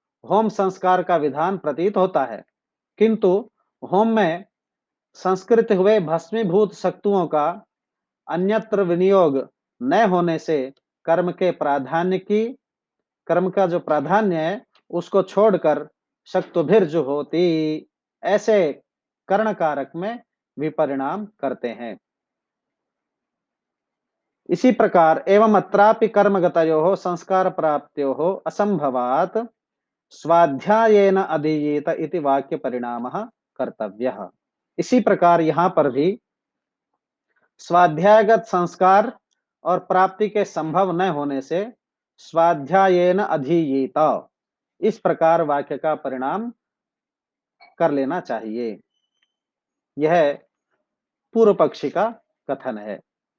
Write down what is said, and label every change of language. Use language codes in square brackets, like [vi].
[hi] Home संस्कार का विधान प्रतीत होता है, किंतु होम में संस्कृत हुए भस्मीभूत शक्तुओं का अन्यत्र विनियोग न होने से कर्म के प्राधान्य की कर्म का जो प्राधान्य है उसको छोड़कर शक्तुभिर्जु होती ऐसे कर्ण कारक में विपरिणाम करते हैं। [sa] इसी प्रकार एवं अत्रापि कर्मगतयोः संस्कार प्राप्त्योः असंभवात् स्वाध्यायेन अधीयेत इति वाक्य परिणामः कर्तव्यः। [hi] इसी प्रकार यहाँ पर भी स्वाध्यायगत संस्कार और प्राप्ति के संभव न होने से [sa] स्वाध्यायेन अधीयेत [hi] इस प्रकार वाक्य का परिणाम कर लेना चाहिए। यह पूर्व पक्षी का कथन है।